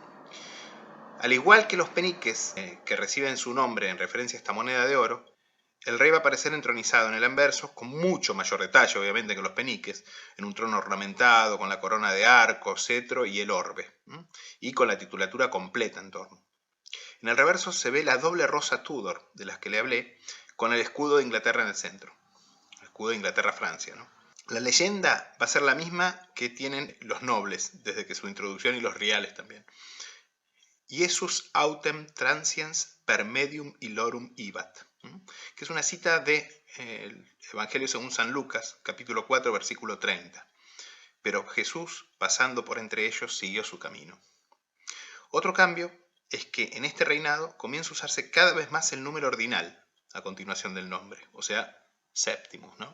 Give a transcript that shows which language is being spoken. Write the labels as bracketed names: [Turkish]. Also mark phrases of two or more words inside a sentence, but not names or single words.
[Spanish] Al igual que los peniques que reciben su nombre en referencia a esta moneda de oro, el rey va a aparecer entronizado en el anverso, con mucho mayor detalle, obviamente, que los peniques, en un trono ornamentado, con la corona de arco, cetro y el orbe, y con la titulatura completa en torno. En el reverso se ve la doble rosa Tudor, de las que le hablé, con el escudo de Inglaterra en el centro. El escudo de Inglaterra-Francia, ¿no? La leyenda va a ser la misma que tienen los nobles, desde que su introducción, y los reales también. [Latin] Iesus autem transiens per medium illorum ibat, [Spanish] que es una cita del Evangelio según San Lucas, capítulo 4, versículo 30. pero Jesús, pasando por entre ellos, siguió su camino. Otro cambio es que en este reinado comienza a usarse cada vez más el número ordinal a continuación del nombre, o sea, Septimus, ¿no?